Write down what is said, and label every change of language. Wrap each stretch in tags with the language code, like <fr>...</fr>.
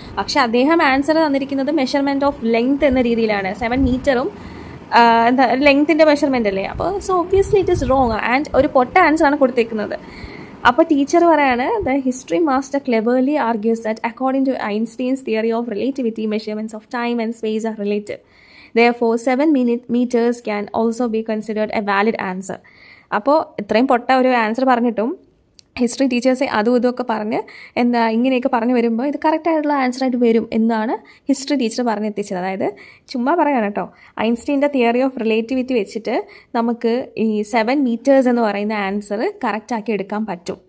<ml>പക്ഷേ അദ്ദേഹം ആൻസർ തന്നിരിക്കുന്നത് മെഷർമെൻറ്റ് ഓഫ് ലെങ്ത് എന്ന രീതിയിലാണ്. 7 meterഉം ലെങ്ത്തിൻ്റെ മെഷർമെൻ്റ് അല്ലേ.</ml> <en>അപ്പോൾ so obviously it is wrong and</en> <ml>ഒരു പൊട്ട ആൻസറാണ് കൊടുത്തേക്കുന്നത്. അപ്പോൾ ടീച്ചർ പറയാണ്,</ml> <en>The history master cleverly argues that according to Einstein's theory of relativity measurements of time and space are relative. Therefore 7 meters can also be considered a valid answer.</en> <ml>അപ്പോൾ ഇത്രയും പൊട്ട ഒരു answer പറഞ്ഞിട്ടും ഹിസ്റ്ററി ടീച്ചേഴ്സ് അതും ഇതൊക്കെ പറഞ്ഞ് ഇങ്ങനെയൊക്കെ പറഞ്ഞു വരുമ്പോൾ ഇത് കറക്റ്റായിട്ടുള്ള ആൻസറായിട്ട് വരും എന്നാണ് ഹിസ്റ്ററി ടീച്ചർ പറഞ്ഞെത്തിച്ചത്. അതായത് ചുമ്മാ പറയാണ് കേട്ടോ, ഐൻസ്റ്റീൻ്റെ തിയറി ഓഫ് റിലേറ്റിവിറ്റി വെച്ചിട്ട് നമുക്ക് ഈ 7 meters എന്ന് പറയുന്ന ആൻസർ കറക്റ്റാക്കി എടുക്കാൻ പറ്റും.</ml>